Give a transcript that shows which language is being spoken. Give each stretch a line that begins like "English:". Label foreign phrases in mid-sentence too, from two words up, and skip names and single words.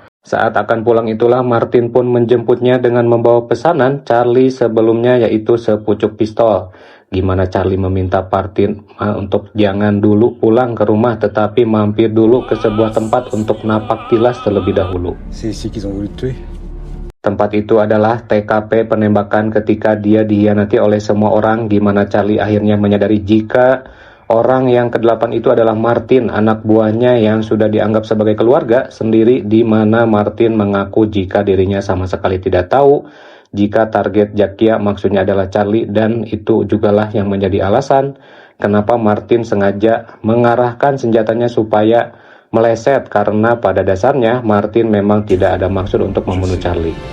Indonesian: Saat akan pulang itulah Martin pun menjemputnya dengan membawa pesanan Charlie sebelumnya, yaitu sepucuk pistol. Gimana Charlie meminta Martin untuk jangan dulu pulang ke rumah, tetapi mampir dulu ke sebuah tempat untuk napak tilas terlebih dahulu.
French: C'est ici qu'ils ont voulu te tuer.
Indonesian: Tempat itu adalah TKP penembakan ketika dia dihianati oleh semua orang, di mana Charlie akhirnya menyadari jika orang yang ke-8 itu adalah Martin, anak buahnya yang sudah dianggap sebagai keluarga sendiri, di mana Martin mengaku jika dirinya sama sekali tidak tahu jika target Jakia maksudnya adalah Charlie, dan itu jugalah yang menjadi alasan kenapa Martin sengaja mengarahkan senjatanya supaya meleset, karena pada dasarnya Martin memang tidak ada maksud untuk membunuh Charlie.